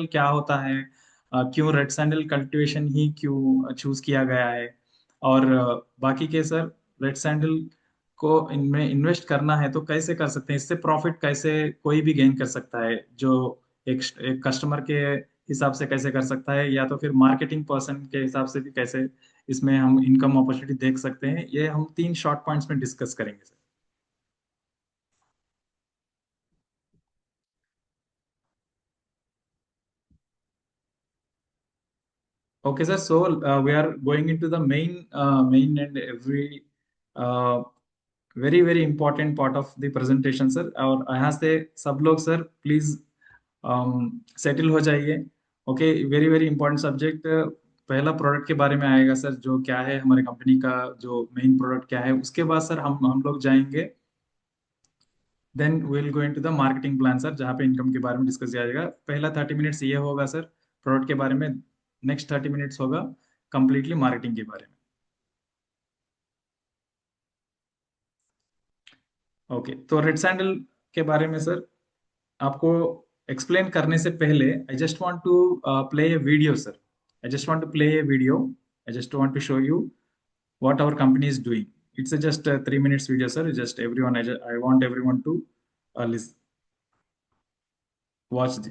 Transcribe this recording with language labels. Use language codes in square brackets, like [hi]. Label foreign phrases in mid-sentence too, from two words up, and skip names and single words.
[hi] क्या होता है, क्यों [en] red sandal cultivation [hi] ही क्यों चूज किया गया है, और बाकी के सर [en] red sandal [hi] को इनमें इन्वेस्ट करना है तो कैसे कर सकते हैं, इससे प्रॉफिट कैसे कोई भी गेन कर सकता है, जो एक कस्टमर के हिसाब से कैसे कर सकता है, या तो फिर [en] marketing person [hi] के हिसाब से भी कैसे इसमें हम [en] income opportunity [hi] देख सकते हैं। ये हम 3 [en] short points [hi] में डिस्कस करेंगे सर। [en] Okay, sir. So we are going into the main and every uh, very very important part of the presentation sir. [hi] और यहाँ से सब लोग सर प्लीज सेटल हो जाइए। [en] okay, very very important subject. [hi] पहला प्रोडक्ट के बारे में आएगा सर, जो क्या है हमारे कंपनी का जो मेन प्रोडक्ट क्या है। उसके बाद सर हम लोग जाएंगे, [en] then will go into the marketing plan sir, [hi] जहाँ पे इनकम के बारे में डिस्कस किया जाएगा। पहला 30 मिनट्स ये होगा सर प्रोडक्ट के बारे में, नेक्स्ट 30 मिनट्स होगा कंप्लीटली मार्केटिंग के बारे में। ओके, तो [en] red sandal [hi] के बारे में सर आपको एक्सप्लेन करने से पहले [en] I just want to play a video sir. I just want to play a video. I just want to show you what our company is doing. It's a just a 3 minutes video sir. Just everyone, I want everyone to listen, watch this.